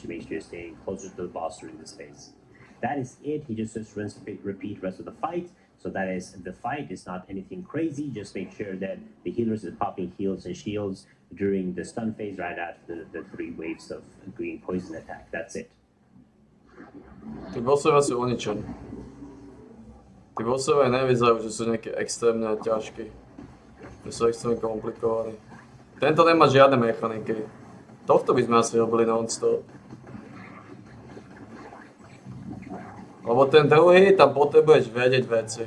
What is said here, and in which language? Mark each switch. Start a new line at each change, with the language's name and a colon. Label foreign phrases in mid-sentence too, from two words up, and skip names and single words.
English: Make sure you're staying closer to the boss during this phase. That is it. He just rinse, repeat rest of the fight. So that is the fight. It's not anything crazy. Just make sure that the healers is popping heals and shields during the stun phase right after the 3 waves of green poison attack. That's it.
Slovak: Tí bossovia sú uničení. Tí bossovia nevyzerajú, že sú nejaké extrémne ťažké. Že sú extrémne komplikovaní. Tento nemá žiadne mechaniky. Tohto by sme asi robili non-stop. Lebo ten druhý, tam potrebuješ vedieť veci.